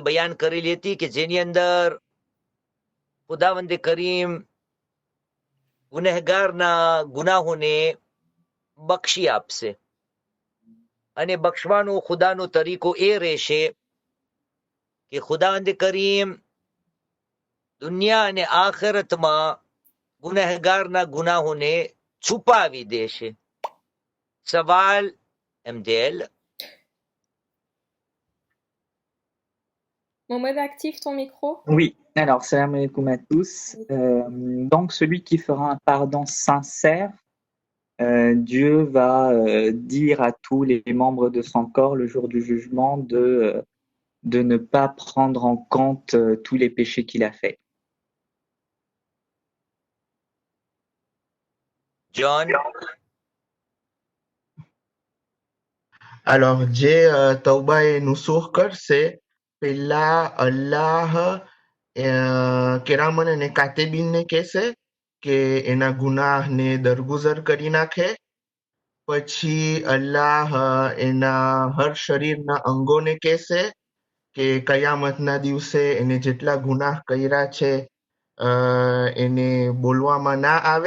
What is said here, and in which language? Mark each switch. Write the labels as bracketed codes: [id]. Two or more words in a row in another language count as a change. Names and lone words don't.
[gu] બયાન કરેલી હતી કે જેની અંદર ખુદાવંદે કરીમ ગુનેહગારના ગુનાહોને બક્ષી આપશે અને બક્ષવાનો ખુદાનો તરીકો એ રહેશે કે ખુદાવંદે કરીમ દુનિયા અને આખિરતમાં ગુનેહગારના ગુનાહોને છુપાવી દેશે. સવાલ MDL. [fr] Mohamed, active ton micro. Oui, alors [ar] سلام عليكم [fr] à tous. Donc celui qui fera un pardon sincère, Dieu va dire à tous les membres de son corps le jour du jugement de ne pas prendre en compte tous les péchés qu'il a faits. John. Alors, [gu] જે તૌબા એ નુસૂહ કરશે, પેલા અલ્લાહ કેરામન અને કાતિબીનને કહેશે કે એના ગુનાહને દરગુજર કરી નાખે. પછી અલ્લાહ એના હર શરીરના અંગોને કહેશે કે કયામતના દિવસે એને જેટલા ગુનાહ કર્યા છે એને બોલવામાં ના આવે.